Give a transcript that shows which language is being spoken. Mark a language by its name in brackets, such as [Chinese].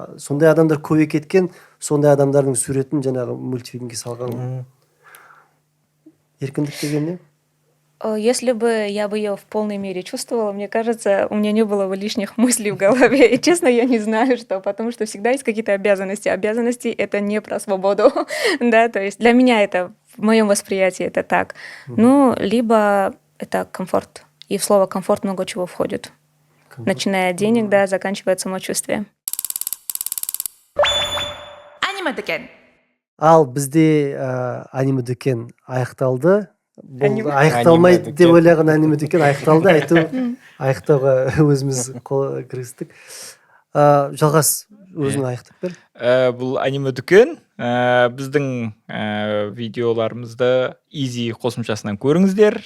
[Kazakh] Сондай адамдар көбейіп кеткен, сондай адамдардың суретін жаңағы мультфильмге салған. Еркіндік деген не? [Russian] Если бы я бы ее в полной мере чувствовала, мне кажется, у меня не было бы лишних мыслей в голове. И честно, я не знаю, что, потому что всегда есть какие-то обязанности. Обязанности — это не про свободу, да, то есть для меня это, в моем восприятии это так. Ну, либо это комфорт. И в слово комфорт много чего входит. Начиная от денег, да, заканчивая самочувствием. [Kazakh] Аниме дүкен. Ал бізде аниме дүкен аяқталды. Аяқталмайды деп ойлаған аниме дүкен аяқталды. Аяқтауға өзіміз кірістік. Жалғас, өзің аяқтап бер. Бұл аниме дүкен біздің видеоларымызды Easy қосымшасынан көріңіздер.